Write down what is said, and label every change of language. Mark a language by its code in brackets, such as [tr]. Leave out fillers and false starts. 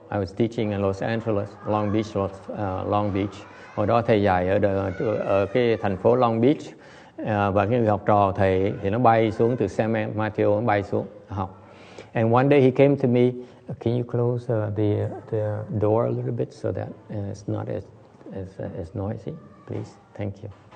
[en] I was teaching in Los Angeles, Long Beach. [vi] Hồi đó thầy dạy ở cái thành phố Long Beach, và cái người học trò thầy thì nó bay xuống từ San Mateo, nó bay xuống học. [en] And one day he came to me. Can you close the door a little bit so that it's not as noisy, please? Thank you.